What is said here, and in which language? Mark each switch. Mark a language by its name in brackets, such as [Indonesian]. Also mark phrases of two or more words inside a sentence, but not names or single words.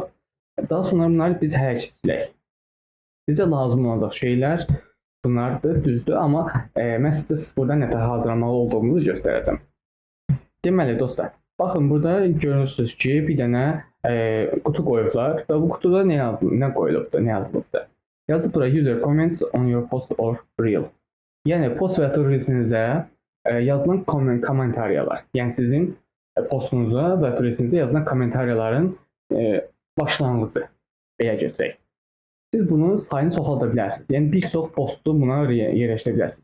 [Azerbaijani] Daha sonra bunları biz hərəkət silək. Bizə lazım olacaq şeylər bunlardır, düzdür. Amma mən sizə sıfırdan nətər hazırlamalı olduğumuzu göstərəcəm. Deməli, dostlar, baxın, burada görürsünüz ki, bir dənə qutu qoyublar və bu qutuda nə qoyulubdur, nə yazılıbdır. Yazıb bura [English] user comments on your post or reel. [Azerbaijani] Yəni, post və ya reelsinizə yazılan kommentariyalar. Yəni, sizin postunuza və ya reelsinizə yazılan kommentariyaların başlanğıcı, belə götürək. Siz bunun sayını çoxalda bilərsiniz. Yəni, bir çox postu buna yerləşdirə bilərsiniz.